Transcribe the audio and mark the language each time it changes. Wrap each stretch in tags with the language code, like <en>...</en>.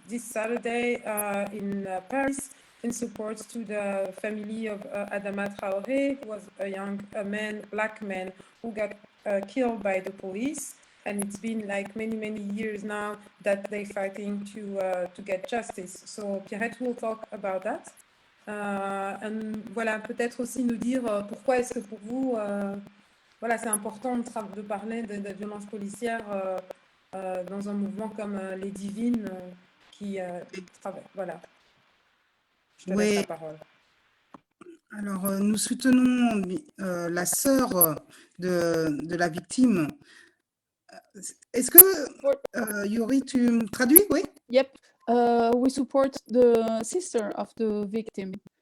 <en>This Saturday in Paris, in support to the family of Adama Traoré, who was a black man who got killed by the police. And it's been like many years now that they're fighting to get justice. So Pierrette will talk about that.</en> <fr>And voilà, peut-être aussi nous dire pourquoi est-ce que pour vous, voilà, c'est important de parler de violences policières dans un mouvement comme les Divines qui travaillent. Voilà. Je te laisse la parole. Alors, nous soutenons la sœur de la victime. Est-ce que, Yuri, tu me traduis? Oui.</fr> <en>Yep, we support the sister of the victim.</en>